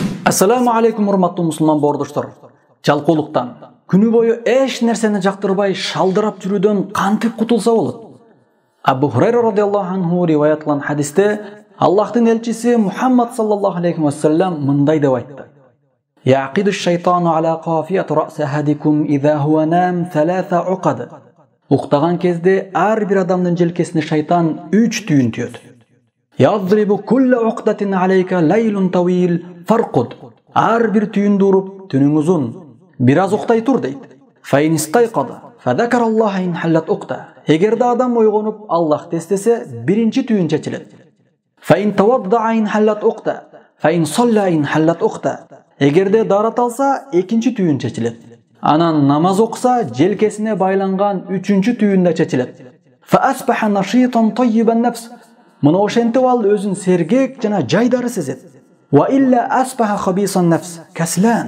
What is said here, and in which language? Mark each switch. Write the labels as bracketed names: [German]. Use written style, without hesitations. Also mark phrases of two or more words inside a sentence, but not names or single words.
[Arabic] السلام عليكم [Kyrgyz] урматтуу мусулман боордоштор. Жалкоолуктан, күнү бою эч нерсени жактырбай шалдырап жүрүүдөн кантип кутулса болот? Абу Хурайра [Arabic] رضي الله عنه [Kyrgyz] риваят кылган хадисте Аллахтын элчиси Мухаммад [Arabic] صلى الله عليه وسلم [Kyrgyz] мындай деп айтты: [Arabic] يعقد الشيطان على قافية رأس أحدكم إذا هو نام ثلاث عقد. [Kyrgyz] Уктаган кезде ар бир адамдын желкесине шайтан 3 түйүн түйөт. [Arabic] يضرب كل عقدة عليك ليل طويل فارقد. [Kyrgyz] Ар бир түйүндү уруп, түнүң узун, бираз уктай тур дейт. [Arabic] فإن استيقظ فذكر الله انحلت عقدة. [Kyrgyz] Эгерде адам ойгонуп Аллахты эстесе, биринчи түйүн чечилет. [Arabic] فإن توضأ انحلت عقدة. فإن صلى انحلت عقدة. [Kyrgyz] Эгерде дарат алса, экинчи түйүн чечилет. Анан намаз окуса, желкесине байланган үчүнчү түйүн да чечилет. [Arabic] فأصبح نشيطا طيب نفس. [Kyrgyz] Мына ошентип ал өзүн сергек жана жайдары сезет. [Arabic] وإلا أصبح خبيث نفس كسلان.